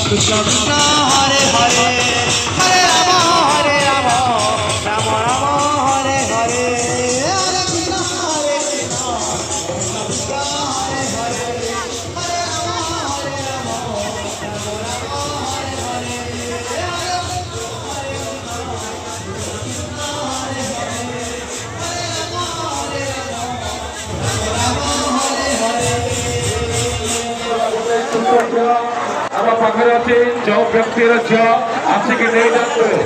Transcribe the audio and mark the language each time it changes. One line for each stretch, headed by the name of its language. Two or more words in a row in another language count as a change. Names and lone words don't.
Sanskrit: কৃষ্ণ কৃষ্ণ হরে হরে হরে রাম রাম রাম হরে হরে হরে কৃষ্ণ হরে কৃষ্ণ কৃষ্ণ কৃষ্ণ হরে হরে হরে রাম হরে রাম হরে হরে
Odia: ଆମ ପାଖରେ ଅଛି ଯୋଉ ବ୍ୟକ୍ତିର ଝିଅ ଆସିକି ନେଇଯାନ୍ତୁ